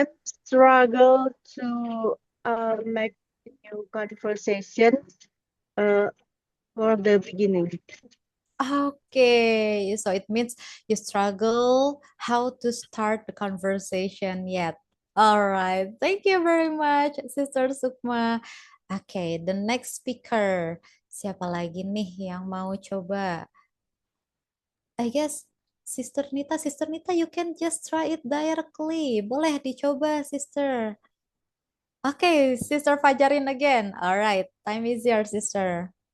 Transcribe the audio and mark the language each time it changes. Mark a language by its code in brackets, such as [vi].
[en] am struggle to make new conversation for the beginning. Okay, so it means you struggle how to start the conversation yet. All right, thank you very much, Sister Sukma. Okay, the next speaker. [id] Siapa lagi nih yang mau coba? [en] I guess Sister Nita, you can just try it directly. [id] Boleh dicoba, Sister. [en] Okay, Sister Fajarin again. All right, time is yours, Sister.